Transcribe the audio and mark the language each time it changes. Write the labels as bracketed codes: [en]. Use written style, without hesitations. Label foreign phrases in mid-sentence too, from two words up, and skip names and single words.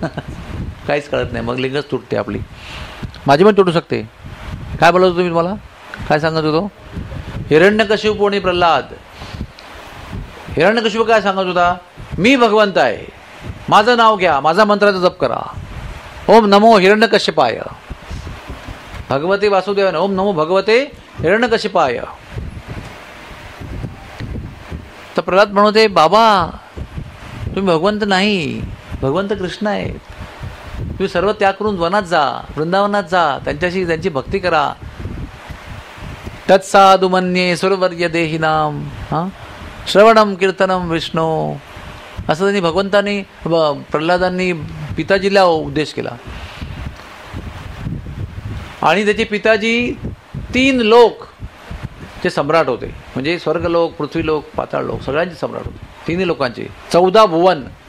[mr] काहीच कळत नाही. मग लिंगच तुटते आपली. माझी पण तुटू शकते. काय बोलत होतो मी तुम्हाला? काय सांगत होतो? हिरण्यकशिपू आणि प्रल्हाद. हिरण्यकशिपू काय सांगत होता? मी भगवंत आहे, माझं नाव घ्या, माझा मंत्राचा जप करा. [sa] ओम नमो हिरण्यकशिपाय, भगवते वासुदेवन, ओम नमो भगवते हिरण्यकशिपाय. [mr] तर प्रल्हाद म्हणते, बाबा तुम्ही भगवंत नाही, भगवंत कृष्ण आहेत. तुम्ही सर्व त्याग करून वनात जा, वृंदावनात जा, त्यांची भक्ती करा. [sa] तत्साधु मन्ये सुरवर्य देहिनाम श्रवणम कीर्तनम विष्णू. [mr] असं त्यांनी भगवंतांनी प्रल्हादांनी पिताजीला उपदेश केला. आणि त्याचे पिताजी 3 लोक चे सम्राट होते. म्हणजे स्वर्गलोक, पृथ्वीलोक, पाताळलोक सगळ्यांचे सम्राट होते. 3 लोकांचे 14 भुवन.